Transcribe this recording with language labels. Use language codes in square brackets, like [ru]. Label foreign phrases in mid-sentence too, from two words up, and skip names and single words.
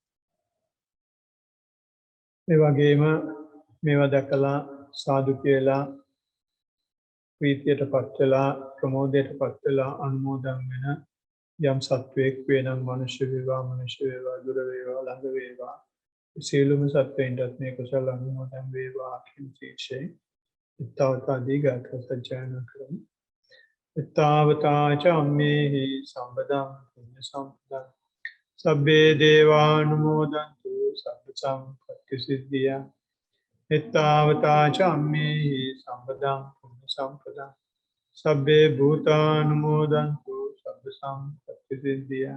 [si] ඒ වගේම මේවා දැකලා සාදු කියලා ප්‍රීතියටපත් වෙලා ප්‍රමෝදයටපත් වෙලා අනුමෝදන් වෙන යම් සත්වයක් වේනම් මනුෂ්‍ය වේවා දුර වේවා ළඟ වේවා සියලුම සත්වයින්ටත් මේ කුසල අනුමෝදන් වේවා කියන ශීර්ෂයෙන් ඉත්තාවතාදී ගාථා සජ්ජායනා කරමු. [pi] ඉත්තාවතා ච අම්මේහි සම්පදං පුඤ්ඤ සම්පදං සබ්බේ දේවානුමෝදන්තු සබ්බ සම්පත්ති සිද්ධියා. ඉත්තාවතා ච අම්මේහි සම්පදං පුඤ්ඤ සම්පදං සබ්බේ භූතානුමෝදන්තු සබ්බ සම්පත්ති සිද්ධියා.